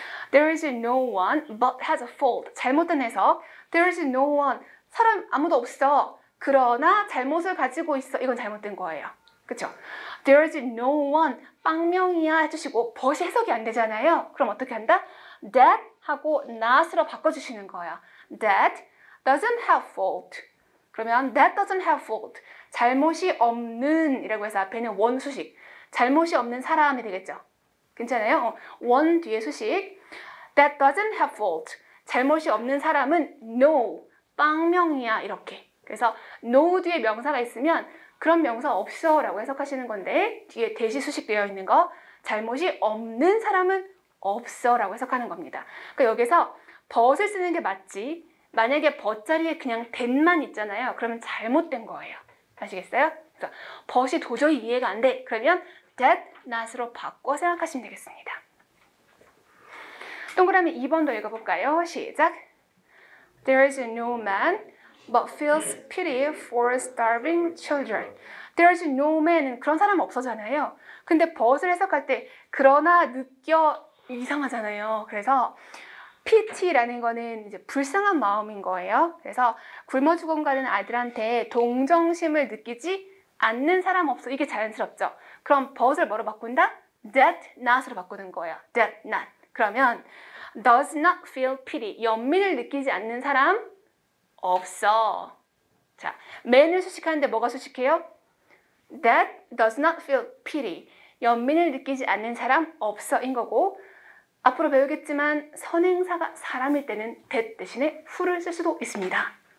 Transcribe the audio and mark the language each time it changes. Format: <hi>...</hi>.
<en>There is no one but has a fault.</en> <ko>잘못된 해석.</ko> <en>There is no one.</en> <ko>사람 아무도 없어. 그러나 잘못을 가지고 있어. 이건 잘못된 거예요. 그쵸?</ko> <en>There is no one.</en> <ko>빵명이야 해주시고 but이 해석이 안 되잖아요. 그럼 어떻게 한다? That 하고 not으로 바꿔주시는 거예요.</ko> <en>That doesn't have fault.</en> <ko>그러면</ko> <en>that doesn't have fault.</en> <ko>잘못이 없는 이라고 해서 앞에는 원 수식. 잘못이 없는 사람이 되겠죠. 괜찮아요? 원 뒤에 수식.</ko> <en>That doesn't have fault.</en> <ko>잘못이 없는 사람은 no. 빵명이야 이렇게. 그래서 no 뒤에 명사가 있으면 그런 명사 없어 라고 해석하시는 건데 뒤에 대시 수식 되어 있는 거 잘못이 없는 사람은 없어 라고 해석하는 겁니다. 그러니까 여기서 but을 쓰는 게 맞지 만약에 but 자리에 그냥 that만 있잖아요. 그러면 잘못된 거예요. 아시겠어요? 그래서 but이 도저히 이해가 안 돼. 그러면 that, not으로 바꿔 생각하시면 되겠습니다. 동그라미 2번도 읽어볼까요? 시작.</ko> <en>There is no man but feels pity for starving children. There is no man</en> <ko>은 그런 사람 없어잖아요. 근데 but을 해석할 때 그러나 느껴 이상하잖아요. 그래서 pity라는 거는 이제 불쌍한 마음인 거예요. 그래서 굶어 죽어가는 아이들한테 동정심을 느끼지 않는 사람 없어. 이게 자연스럽죠. 그럼 but을 뭐로 바꾼다?</ko> <en>That not</en> <ko>으로 바꾸는 거예요.</ko> <en>That not.</en> <ko>그러면</ko> <en>does not feel pity.</en> <ko>연민을 느끼지 않는 사람 없어. 자, man을 수식하는데 뭐가 수식해요?</ko> <en>That does not feel pity.</en> <ko>연민을 느끼지 않는 사람 없어인 거고 앞으로 배우겠지만 선행사가 사람일 때는 that 대신에 who를 쓸 수도 있습니다.</ko>